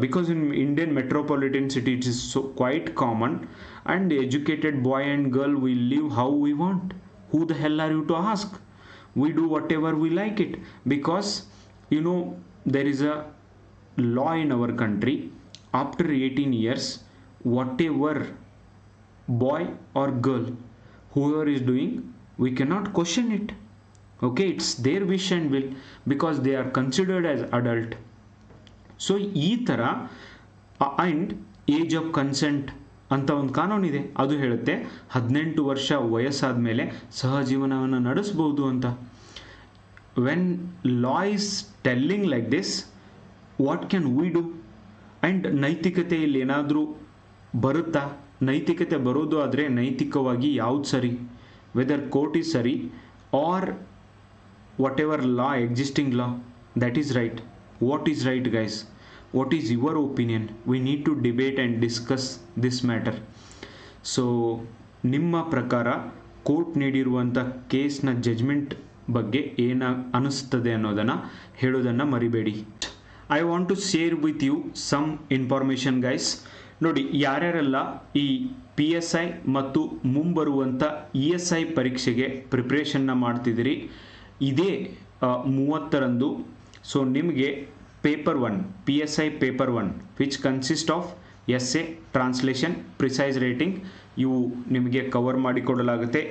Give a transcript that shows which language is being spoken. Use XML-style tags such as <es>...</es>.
<en>Because in Indian metropolitan city it is so quite common and educated boy and girl we live how we want. Who the hell are you to ask? We do whatever we like it because there is a law in our country. After 18 years, whatever boy or girl whoever is doing, we cannot question it. Okay, it's their wish and will because they are considered as adult.</en> <kn>So ಈ ಥರ</kn> <en>and age of consent</en> <kn>ಅಂತ ಒಂದು ಕಾನೂನಿದೆ. ಅದು ಹೇಳುತ್ತೆ 18 ವರ್ಷ ವಯಸ್ಸಾದ ಮೇಲೆ ಸಹಜೀವನವನ್ನು ನಡೆಸ್ಬೋದು ಅಂತ.</kn> <en>when law is telling like this, what can we do?</en> <kn>And ನೈತಿಕತೆಯಲ್ಲಿ ಏನಾದರೂ ಬರುತ್ತಾ? ನೈತಿಕತೆ ಬರೋದು ಆದರೆ ನೈತಿಕವಾಗಿ ಯಾವ್ದು ಸರಿ?</kn> <en>Whether court is ಸರಿ or whatever law, existing law, that is right. What is right guys? What is your opinion? We need to debate and discuss this matter.</en> <kn>So ನಿಮ್ಮ ಪ್ರಕಾರ ಕೋರ್ಟ್ ನೀಡಿರುವಂಥ ಕೇಸ್ನ ಜಜ್ಮೆಂಟ್ ಬಗ್ಗೆ ಏನು ಅನಿಸ್ತದೆ ಅನ್ನೋದನ್ನು ಹೇಳೋದನ್ನು ಮರಿಬೇಡಿ.</kn> <en>I want to share with you some information guys.</en> <kn>ನೋಡಿ, ಯಾರ್ಯಾರೆಲ್ಲ ಈ PSI ಮತ್ತು ಮುಂಬರುವಂಥ ESI ಪರೀಕ್ಷೆಗೆ ಪ್ರಿಪ್ರೇಷನ್ನ ಮಾಡ್ತಿದ್ದೀರಿ, ಇದೇ 30ರಂದು ಸೊ ನಿಮಗೆ paper 1 PSI paper 1</kn> <en>which consist of essay,</en> <kn>translation, precise rating ಇವು ನಿಮಗೆ ಕವರ್ ಮಾಡಿಕೊಡಲಾಗುತ್ತೆ.</kn>